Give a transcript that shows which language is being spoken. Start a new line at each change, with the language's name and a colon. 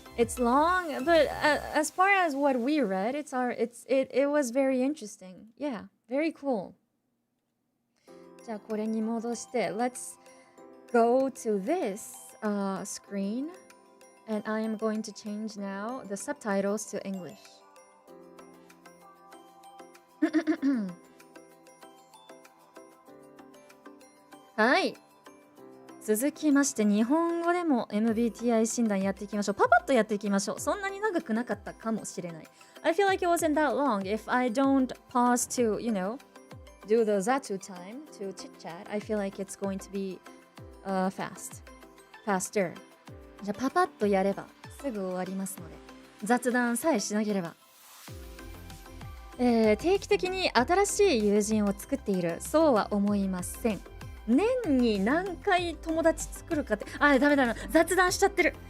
English: It's long, but as far as what we read, it was very interesting. Yeah, very cool.
Japanese: じゃあこれに戻して
English: let's go to this. screen and I am going to change now the subtitles to English.
Japanese: はい。続きまして日本語でも MBTI 診断やっていきましょう。パパッとやっていきましょう。そんなに長くなかったかもしれない。
English: I feel like it wasn't that long. If I don't pause to, do the zatu time to chit chat, I feel like it's going to be faster.
Japanese: じゃあパパッとやればすぐ終わりますので、雑談さえしなければ。定期的に新しい友人を作っている。そうは思いません。年に何回友達作るかって、ダメだな、雑談しちゃってる。